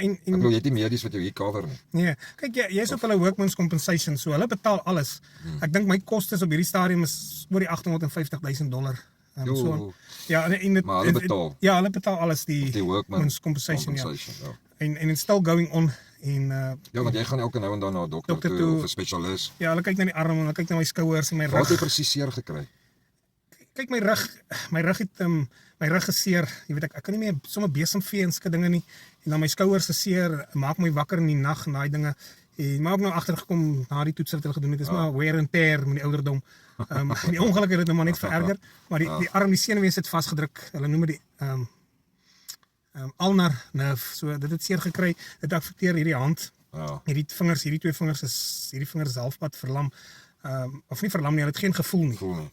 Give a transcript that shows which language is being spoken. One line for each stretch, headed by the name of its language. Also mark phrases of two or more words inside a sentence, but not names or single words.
Afrikaans: ek bedoel, jy het nie medies wat jou hier cover nie. Nee, kyk jy's op hulle
English: workman's compensation,
Afrikaans: so hulle betaal alles. Ek dink my kostes op hierdie stadium is oor die $850,000. Ja, maar hulle betaal. Ja, hulle betaal alles die
English: workman's compensation.
Afrikaans: Ja. En
English: it's still going on.
Afrikaans: Ja, want jy gaan elke nou en dan na 'n dokter toe of 'n spesialis. Ja, hulle kyk na die arm en hulle kyk na my skouers en my rug. Wat het jy presies seer gekry? Kyk my rug het my rug geseer. Jy weet ek kan nie meer sommer besemvee en sulke dinge nie. En dan my skouers is seer, maak my wakker in die nag en daai dinge. En maar ook nou agtergekom na die toets wat hulle gedoen het, is maar
English: wear and tear
Afrikaans: met die ouderdom. Die ongeluk het dit nou maar net vererger, maar die arm, die senuwees het vasgedruk. Hulle noem dit
English: ulnar nerve.
Afrikaans: So dit het seer gekry. Dit affekteer hierdie hand. Hierdie twee vingers is halfpad verlam. Of nie verlam nie, hulle het geen gevoel nie.